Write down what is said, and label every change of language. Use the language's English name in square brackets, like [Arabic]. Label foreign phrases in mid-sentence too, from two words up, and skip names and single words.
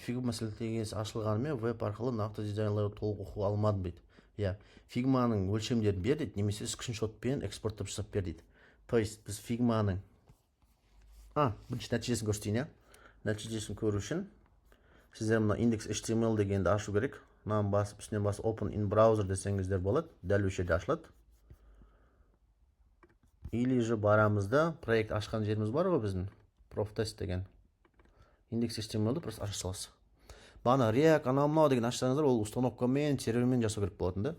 [Kazakh] Figma сілтемесі ашылғанымен веб арқылы нақты дизайнларды толық оқуға алмадым дейді. Figma-ның өлшемдерін бер дейді, немесе скриншотпен экспорттап жасап бер дейді. [Russian] То есть [Kazakh] біз Figma-ның бірінші нәтижесін көрсетейін, нәтижесін көру үшін сіздер мына индекс HTML дегенді ашу керек. Мынаны басып, үстінен басып [English] open in browser [Kazakh] десеңіздер болады, дәл осы жерде ашылады. [Russian] Или же [Kazakh] барамызда проект ашқан жеріміз бар ғой біздің, профтест деген. Индекс HTML-ді просто аша саласыз. Бана React, анау деген ашсаңыздар, ол установкамен, сервермен жасау керек болатын да.